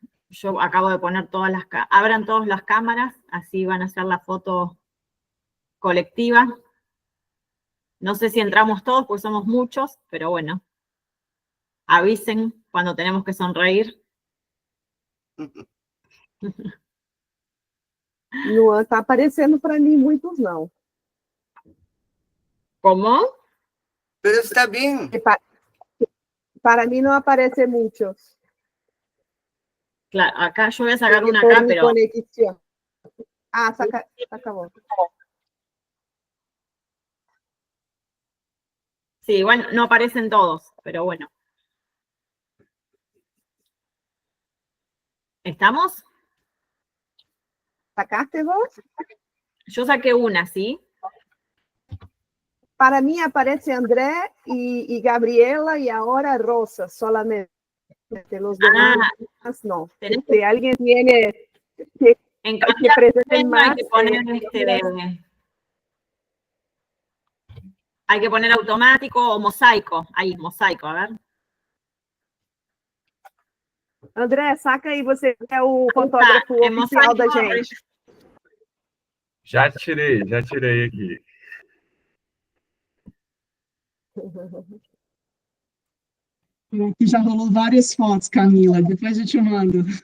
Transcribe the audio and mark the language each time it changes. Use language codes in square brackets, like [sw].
[es] Yo acabo de poner todas abran todas las cámaras, así van a hacer la foto colectiva. No sé si entramos todos, porque somos muchos, pero bueno. Avisen cuando tenemos que sonreír. [pt] Não está aparecendo para mim muitos, não. [es] ¿Cómo? Pero está bien. Para mí no aparece muchos. Claro, acá yo voy a sacar una acá, pero... Conexión. Ah, acabó. Sí, igual no aparecen todos, pero bueno. ¿Estamos? ¿Sacaste vos? Yo saqué una, ¿sí? Para mí aparece André y Gabriela y ahora Rosa solamente. De los demás, no. tenés Si alguien tiene que presenten más, hay que poner hay que poner automático o mosaico. Ahí, mosaico, a ver. [pt] André, saca aí, você é o fotógrafo oficial da gente. Já tirei aqui. Aqui já rolou várias fotos, Camila, depois eu te mando.